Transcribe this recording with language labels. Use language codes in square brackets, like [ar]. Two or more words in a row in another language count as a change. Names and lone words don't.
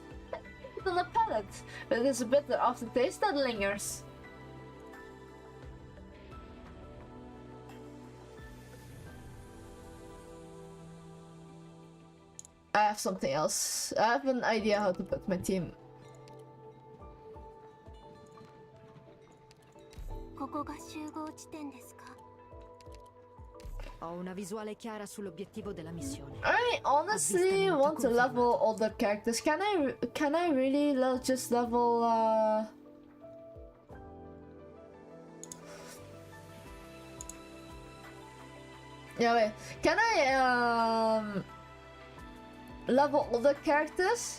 [en] It's on the palate, but it is a bitter aftertaste that lingers. I have something else. I have an idea how to put my team. [ja] ここが集合地点ですか? [it] Ho una visuale chiara sull'obiettivo della missione. [en] I honestly want to level all the characters. Can I really just level yeah, wait. Can I level all the characters?